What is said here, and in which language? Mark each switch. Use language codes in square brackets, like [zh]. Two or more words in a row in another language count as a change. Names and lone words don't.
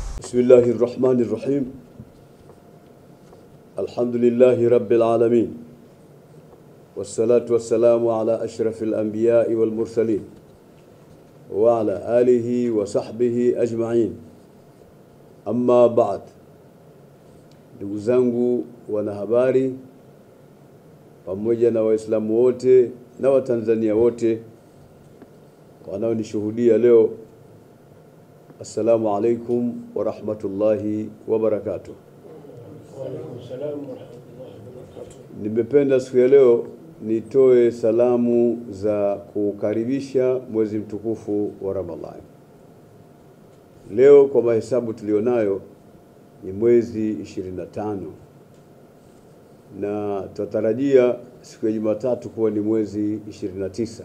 [ar] بسم الله الرحمن الرحيم. الحمد لله رب العالمين، والصلاة والسلام على أشرف الأنبياء والمرسلين وعلى آله وصحبه أجمعين. أما بعد. [sw] Ndugu zangu wanahabari pamoja na Waislamu wote na Watanzania wote wanaonishuhudia leo, [ar] السلام عليكم ورحمة الله وبركاته. وعليكم السلام ورحمة الله وبركاته. [sw] Nimependa siku ya leo nitoe salamu za kukaribisha mwezi mtukufu wa Ramadhani. Leo kwa mahesabu tulionayo ni mwezi 25, na tutarajia siku ya Jumatatu kuwa ni mwezi 29.